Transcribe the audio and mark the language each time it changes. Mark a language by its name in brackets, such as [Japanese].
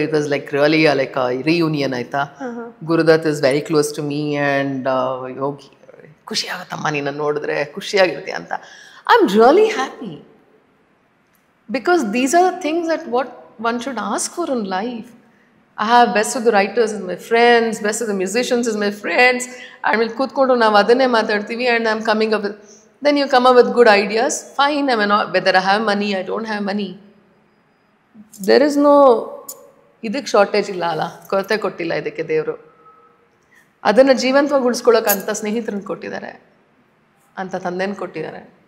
[English] It was like really like reunion ಆಯಿತಾ. Gurudutt is very close to me and Yogi, [Kannada] ಖುಷಿಯಾಗುತ್ತಮ್ಮ ನೀನು ನೋಡಿದ್ರೆ, ಖುಷಿಯಾಗಿರ್ತೀಯ ಅಂತ. [English] I am really happy because these are the things that what one should ask for in life. I have best of the writers as my friends, best of the musicians as my friends. [Kannada] ಆಮೇಲೆ ಕೂತ್ಕೊಂಡು ನಾವು ಅದನ್ನೇ ಮಾತಾಡ್ತೀವಿ. [English] And I am coming up with, then you come up with good ideas. Fine, I mean whether I have money, I don't have money. There is no [Kannada] ಇದಕ್ಕೆ shortage ಇಲ್ಲ ಅಲ್ಲ, ಕೊರತೆ ಕೊಟ್ಟಿಲ್ಲ ಇದಕ್ಕೆ ದೇವರು. ಅದನ್ನು ಜೀವಂತವಾಗಿ ಉಳಿಸ್ಕೊಳ್ಳೋಕೆ ಅಂಥ ಸ್ನೇಹಿತರನ್ನ ಕೊಟ್ಟಿದ್ದಾರೆ, ಅಂಥ ತಂದೆನ ಕೊಟ್ಟಿದ್ದಾರೆ.